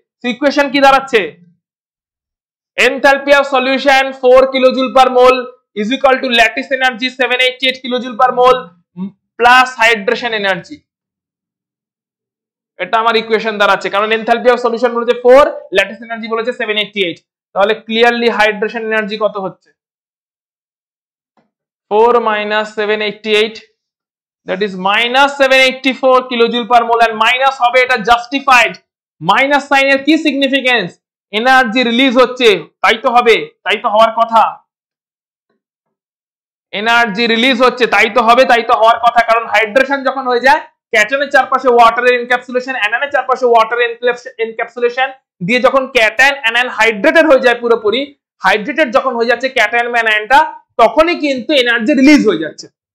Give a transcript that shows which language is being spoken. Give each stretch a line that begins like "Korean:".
Bangla: তো ইকুয়েশন কি দাঁড়াচ্ছে? Enthalpy of solution 4 kilojoule per mole
English: is equal to
Bangla: lattice energy 788 kilojoule per mole plus hydration energy. এটা আমার equation দাঁড়াচ্ছে, কারণ এনথালপি অফ সলিউশন বলেছে 4, ল্যাটিস এনার্জি বলেছে 788। তাহলে ক্লিয়ারলি হাইড্রেশন এনার্জি কত হচ্ছে?
English: 4 minus 788, that is minus 784 kilojoule per mole.
Bangla: And minus হবে, এটা জাস্টিফাইড। মাইনাস সাইনের কি সিগনিফিকেন্স? এনার্জি রিলিজ হচ্ছে, তাই তো হবে, তাই তো হওয়ার কথা। এনার্জি রিলিজ হচ্ছে, তাই তো হবে, তাই তো হওয়ার কথা। কারণ হাইড্রেশন যখন হয়ে যায়, ক্যাটায়নের চারপাশে ওয়াটারের এনক্যাপসুলেশন, অ্যানায়নের চারপাশে ওয়াটারের এনক্যাপসুলেশন দিয়ে যখন ক্যাটায়ন অ্যানায়ন হাইড্রেটেড হয়ে যায় পুরোপুরি, হাইড্রেটেড যখন হয়ে যাচ্ছে ক্যাটায়ন বা অ্যানায়নটা, তখনই কিন্তু এনার্জি রিলিজ হয়ে যাচ্ছে।